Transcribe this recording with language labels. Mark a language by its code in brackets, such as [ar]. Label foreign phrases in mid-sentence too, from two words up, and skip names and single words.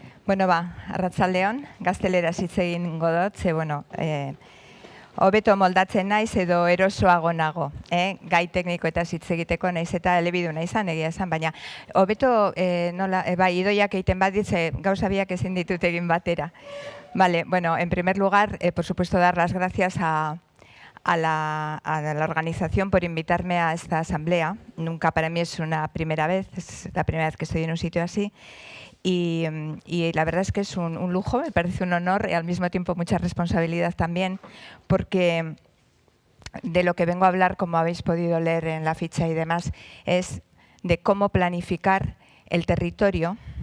[eu] Bueno, arratsaldeon, gazteleraz hitz egingo dut, ze, hobeto moldatzen naiz edo erosoago nago, gai teknikoetaz hitz egiteko naiz eta elebiduna izan, egia esan, baina hobeto, idoiak egiten badit, gauza biak ezin ditut egin batera. [es] Vale, bueno, en primer lugar, por supuesto, dar las gracias a la organización por invitarme a esta asamblea. Nunca para mí es una primera vez, es la primera vez que estoy en un sitio así. Y la verdad es que es un lujo, me parece un honor y al mismo tiempo mucha responsabilidad también, porque de lo que vengo a hablar, como habéis podido leer en la ficha y demás, es de cómo planificar el territorio